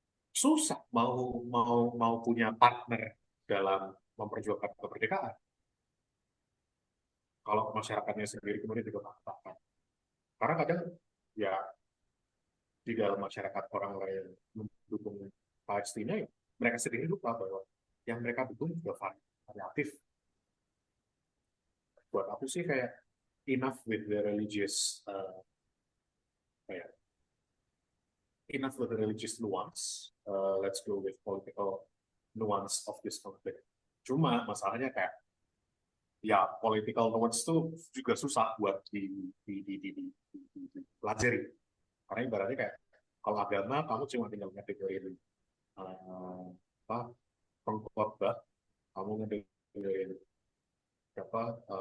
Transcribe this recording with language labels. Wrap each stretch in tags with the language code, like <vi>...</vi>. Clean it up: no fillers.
<id>Susah mau punya partner dalam memperjuangkan kemerdekaan kalau masyarakatnya sendiri kemudian juga kotak-kotakkan. Karena kadang ya di dalam masyarakat orang lain mendukung Palestina, ya, mereka sendiri lupa bahwa yang mereka dukung juga variatif. Buat aku sih kayak</id> <en>enough with the religious</en> <id>kayak</id> <en>enough with the religious nuance. Let's go with political nuance of this conflict.</en> <id>Cuma masalahnya kayak ya</id> <en>political nuance</en> <id>itu juga susah buat dipelajari. Karena ibaratnya kayak kalau agama kamu cuma tinggal ngedengerin apa pengkhotbah, kamu ngedengerin apa</id>